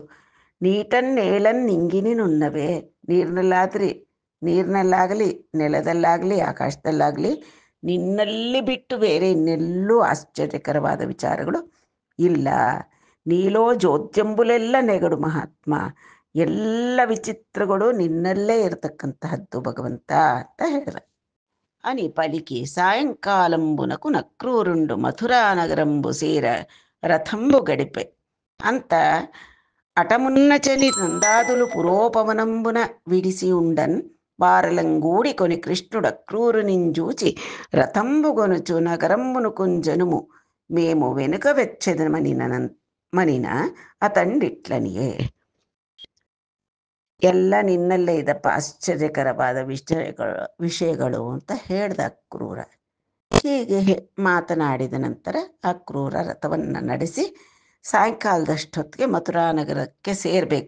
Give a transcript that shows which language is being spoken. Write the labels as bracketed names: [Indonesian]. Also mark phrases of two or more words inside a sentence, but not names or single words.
[Telugu] నీటన్నేళన్ నింగిని నున్నవే, [Kannada] ನೀರಿನಲ್ಲಾಗಲಿ ನೆಲದಲ್ಲಾಗಲಿ ಆಕಾಶದಲ್ಲಾಗಲಿ ನಿನ್ನಲ್ಲಿ ಬಿಟ್ಟು ಬೇರೆ ಇನ್ನೆಲ್ಲೂ ಆಶ್ಚರ್ಯಕರವಾದ ವಿಚಾರಗಳು ಇಲ್ಲ. [Telugu] నీలో జోద్యంబులెల్ల నెగడు మహాత్మ, [Kannada] ಎಲ್ಲ ವಿಚಿತ್ರಗಳು ನಿನ್ನಲ್ಲೇ ಇರತಕ್ಕಂತಹದ್ದು ಭಗವಂತ ಅಂತ ಹೇಳಿದ. [Telugu] అని పలికి సాయంకాలంబునకు నక్రూరుండు మథురా నగరంబు సేర రథంబు గడిపె. అంత అటమున్నచని నందాదులు పురోపవనంబున విడిసి ఉండన్ వారలంగూడి కొని కృష్ణుడక్రూరునింజూచి రథంబుగొనుచు నగరంబును కుంజనుము మేము వెనుక వెచ్చెదమనిన ಅತಂಡಿಟ್ಲನಿಯೇ. [Kannada] ಎಲ್ಲ ನಿನ್ನಲ್ಲೇ ಇದಪ್ಪ ಆಶ್ಚರ್ಯಕರವಾದ ವಿಷಯಗಳು ಅಂತ ಹೇಳ್ದ ಕ್ರೂರ. ಹೀಗೆ ಮಾತನಾಡಿದ ನಂತರ ಆ ಕ್ರೂರ ರಥವನ್ನು ನಡೆಸಿ ಸಾಯಂಕಾಲದಷ್ಟೊತ್ತಿಗೆ ಮಥುರಾ ನಗರಕ್ಕೆ ಸೇರಬೇಕು.